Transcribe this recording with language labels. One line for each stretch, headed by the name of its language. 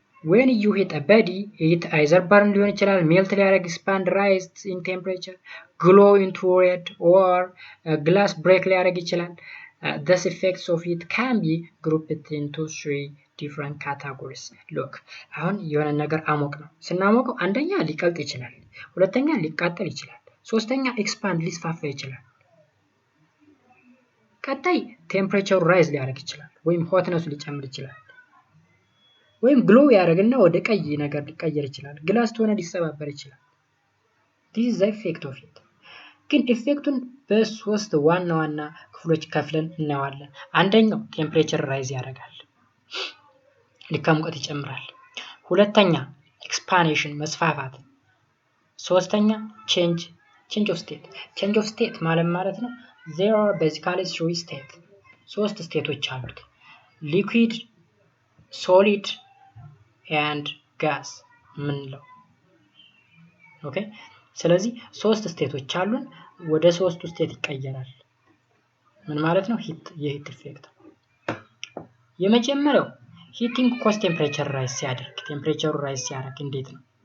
English: When you heat a body, it either burn
Amharic: ሊሆን ይችላል,
English: melt ሊያደርግ, expand, rise in temperature, glow into red, or glass break
Amharic: ሊያደርግ ይችላል.
English: These effects of it can be grouped into 3 different categories.
Amharic: Look, አሁን የሆነ ነገር አሞቅ ነው። ስናሞቀው አንደኛ ሊቀልጥ ይችላል፣ ሁለተኛ ሊቃጠል ይችላል፣ ሶስተኛ ኤክስፓንድ ሊስፋፋ ይችላል። ቀጣይ ቴምፕሬቸሩ ራይዝ ሊያደርግ ይችላል ወይም ሆትነሱ ሊጨምር ይችላል። ወይም ግሎ ያደርግና ወደ ቀይ ነገር ሊቀየር ይችላል። ግላስ ሆነ ሊሰባበር ይችላል።
English: this is the effect of it.
Amharic: ግን ኢፌክቱን በሶስት ዋና ዋና ክፍሎች ከፍለን እናየዋለን። አንደኛው ቴምፕሬቸር ራይዝ ያደርጋል፣ ሙቀት ይጨምራል። ሁለተኛ ኤክስፓንሽን መስፋፋት። ሶስተኛ change of state.
English: change of state
Amharic: ማለት ነው
English: there are basically 3 states.
Amharic: ሶስት ስቴቶች አሉት፣ liquid, solid and gas ምንለው። ኦኬ፣ ስለዚህ ሶስት ስቴቶች አሉን። ወደ ሶስቱ ስቴት ይቀየራል። ምን ማለት ነው? የሂት ኢፌክት። የመጀመሪያው ሂቲንግ ኮስ ቴምፕሬቸር ራይዝ ሲያደርግ፣ ቴምፕሬቸሩ ራይዝ ሲያደርግ እንዴት ነው?